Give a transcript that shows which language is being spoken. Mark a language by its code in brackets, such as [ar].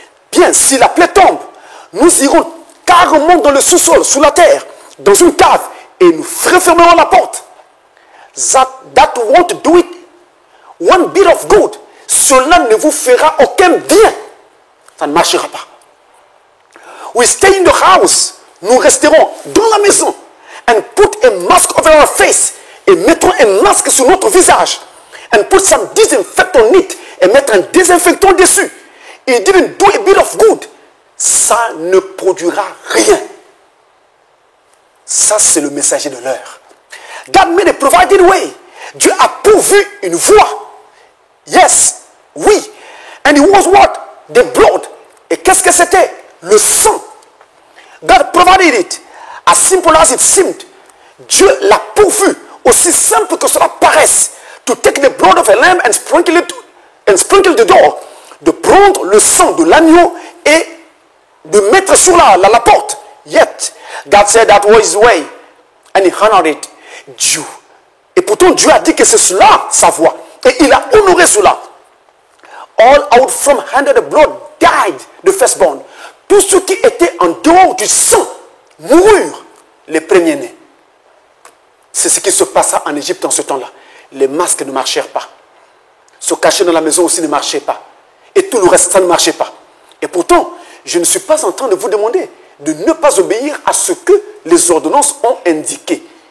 [fr] Bien, si la plaie tombe, nous irons carrément dans le sous-sol, sous la terre, dans une cave, et nous refermerons la porte. [en] That won't do it. one bit of good, [fr] cela ne vous fera aucun bien. Ça ne marchera pas. [en] We stay in the house. [fr] Nous resterons dans la maison. [en] And put a mask over our face. [fr] Et mettons un masque sur notre visage. [en] And put some disinfectant on it. [fr] Et mettre un désinfectant dessus. [en] It didn't do a bit of good. [fr] Ça ne produira rien. [en] Ça, c'est le messager de l'heure. God made a provided way. [fr] Dieu a pourvu une voie. [en] Yes, oui. And it was what? The blood. [fr] Et qu'est-ce que c'était? Le sang. [en] God provided it. As simple as it seemed. [fr] Dieu l'a pourvu. Aussi simple que cela paraisse. [en] To take the blood of a lamb and sprinkle the door. [fr] De prendre le sang de l'agneau et de mettre sur la porte. [en] Yet, God said that was his way. And he honored it. Dieu. [fr] Et pourtant, Dieu a dit que c'est cela, sa voix. Et il a honoré cela. [en] All out from under the blood died the firstborn. [fr] Tous ceux qui étaient en dehors du sang moururent, les premiers-nés. C'est ce qui se passa en Égypte en ce temps-là. Les masques ne marchèrent pas. Se cacher dans la maison aussi ne marchait pas. Et tout le reste, ça ne marchait pas. Et pourtant, je ne suis pas en train de vous demander de ne pas obéir à ce que les ordonnances ont indiqué.